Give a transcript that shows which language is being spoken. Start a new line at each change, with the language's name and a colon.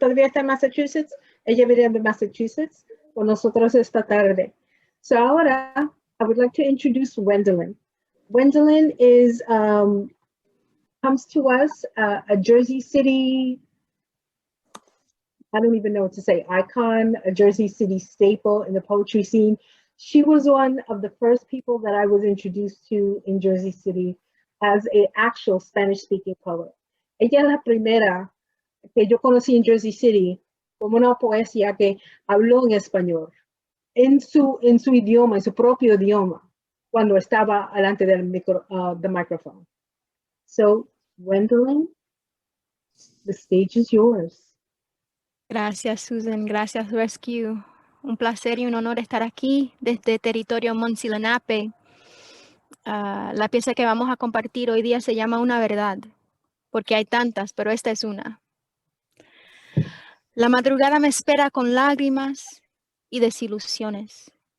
Spanish: Todavía está en Massachusetts. Ella viene de Massachusetts con nosotros esta tarde.
English: So ahora, I would like to introduce Wendelin. Wendelin is, comes to us, a Jersey City, I don't even know what to say, icon, a Jersey City staple in the poetry scene. She was one of the first people that I was introduced to in Jersey City as an actual Spanish-speaking poet.
Spanish: Ella es la primera que yo conocí en Jersey City como una poesía que habló en español, en su idioma, en su propio idioma, cuando estaba delante del microphone.
English: So, Wendelin, the stage is yours.
Spanish: Gracias, Susan. Gracias, Rescue. Un placer y un honor estar aquí desde territorio Monsilenape. La pieza que vamos a compartir hoy día se llama Una verdad, porque hay tantas, pero esta es una. La madrugada me espera con lágrimas y desilusiones.